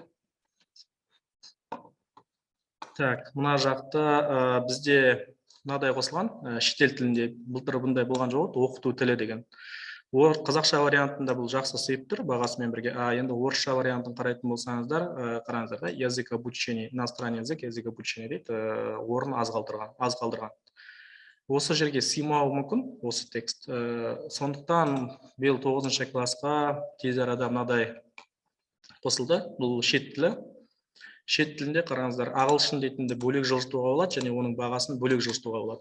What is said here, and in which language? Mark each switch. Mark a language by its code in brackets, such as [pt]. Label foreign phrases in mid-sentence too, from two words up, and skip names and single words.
[kk] Так, мына жақта бізде мынадай қосылған, шетел тілінде былтыр бұндай болған жоқ, оқыту тілі деген. Қазақша вариантында бұл жақсы сыйып тұр, бағасымен бірге. Енді орысша вариантын қарайтын болсаңыздар, қараңыздар да, [ru] язык обучения, иностранный язык, язык обучения [kk] дейді, орын аз қалдырған. Осы жерге сыймауы мүмкін, осы текст. Сондықтан биыл 9-шы классқа тез арада мынадай қосылды, бұл шет тілі. шет тілінде қараңыздар, ағылшын дейтінде бөлек жылжытуға болады, және оның бағасын бөлек жылжытуға болады.